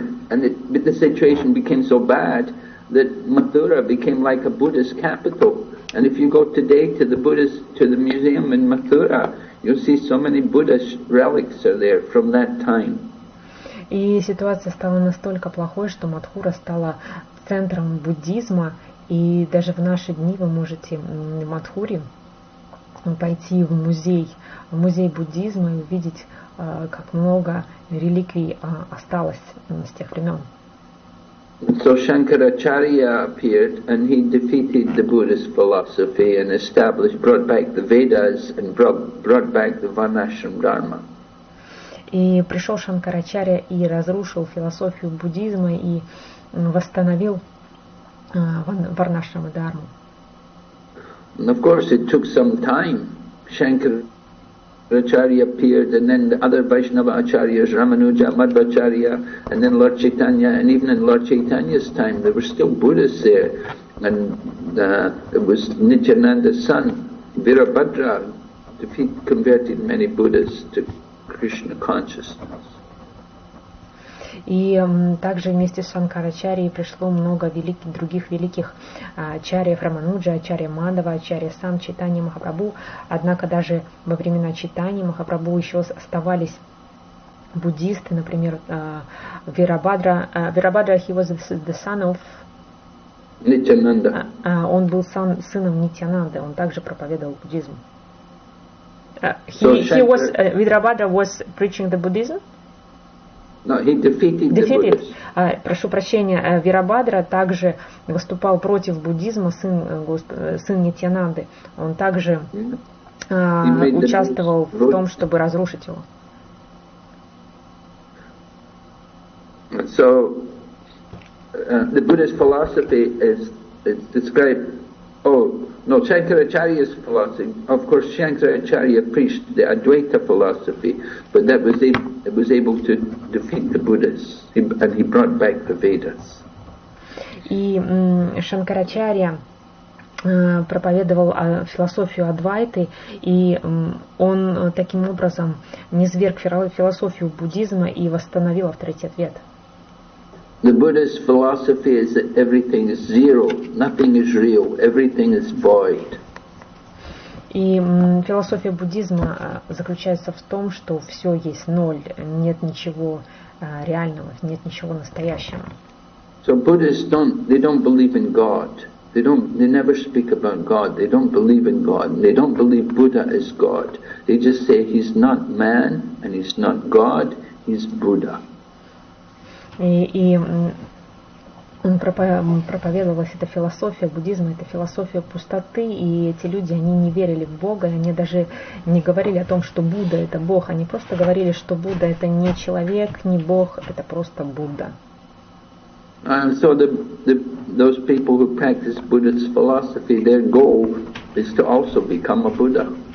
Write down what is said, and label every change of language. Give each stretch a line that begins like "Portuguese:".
English: And the situation became so bad that Mathura became like a Buddhist capital. And if you go today to the museum in Mathura, you'll see so many Buddhist relics are there from that time.
Russian: И ситуация стала настолько плохой, что Мадхура стала центром буддизма, и даже в наши дни вы можете в Мадхуре пойти в музей буддизма и увидеть, как много реликвий осталось с тех времен.
English: So Shankaracharya appeared and he defeated the Buddhist philosophy and brought back the Vedas and brought back the Varnashram Dharma.
Russian: И пришел Шанкарачарья и разрушил философию буддизма и восстановил Варнашрама Дхарму.
English: And of course it took some time. Shankaracharya appeared, and then the other Vaishnava Acharyas, Ramanuja, Madhvacharya, and then Lord Chaitanya, and even in Lord Chaitanya's time there were still Buddhists there, and it was Nityananda's son, Virabhadra, converted many Buddhists to Krishna consciousness.
Russian: И также вместе с Шанкарачарьей пришло много других великих ачарьев, Рамануджа, ачарья Мадава, ачарья сам, Чайтанья Махапрабху. Однако даже во времена Чайтаньи Махапрабху еще оставались буддисты, например, Вирабхадра,
English: he was the son of Nityananda.
Russian: Он был сыном Нитьянанды, он также проповедовал буддизм.
English: Virabhadra was preaching the Buddhism? No, he defeated the Buddhists.
Russian: Прошу прощения, Вирабхадра также выступал против буддизма, сын Нитьянанды. Он также участвовал в том, чтобы разрушить его.
English: So, the Buddhist philosophy is described. Shankaracharya's philosophy. Of course, Shankaracharya preached the Advaita philosophy, but it was able to defeat the Buddhists, and he brought back the Vedas.
Russian: И Шанкарачарья проповедовал философию Адвайты, и он таким образом низвергг философию буддизма и восстановил авторитет Вед.
English: The Buddhist philosophy is that everything is zero, nothing is real, everything is void.
Russian: И философия буддизма заключается в том, что все есть ноль, нет ничего реального, нет ничего настоящего.
English: So Buddhists don't believe in God. They never speak about God. They don't believe in God. They don't believe Buddha is God. They just say he's not man and he's not God, he's Buddha.
Russian: И проповедовалась эта философия буддизма, это философия пустоты, и эти люди, они не верили в Бога, они даже не говорили о том, что Будда это Бог, они просто говорили, что Будда это не человек, не Бог, это просто Будда.
English: And so those people who practice Buddhist philosophy, their goal is to also become a Buddha.